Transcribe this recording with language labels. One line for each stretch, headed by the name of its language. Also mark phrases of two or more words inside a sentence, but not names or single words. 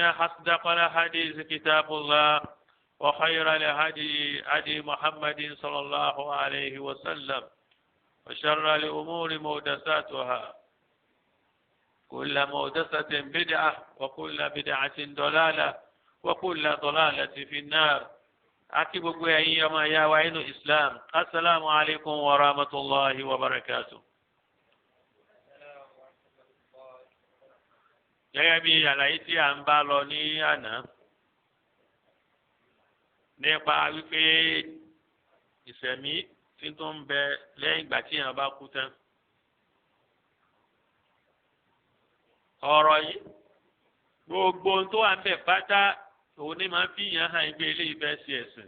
Arabic: أصدق الحديث كتاب الله وخير الهدي هدي محمد صلى الله عليه وسلم وشر الأمور محدثاتها كل محدثة بدعة وكل بدعة ضلالة وكل ضلالة في النار أكيد أيما يا وعين الإسلام السلام عليكم ورحمة الله وبركاته.
Yoruba: gẹ́gẹ́ bí àlàyé tí a ń bá lọ ní àná nípa wípé ìṣẹ̀mí tí tó ń bẹ lẹ́yìn ìgbà tí èèyàn bá kú tán. ọ̀rọ̀ yìí gbogbo ohun tó wà ń bẹ pátá òun ní máa fi yàn hàn gbé ilé ìfẹ́ sí ẹ̀sìn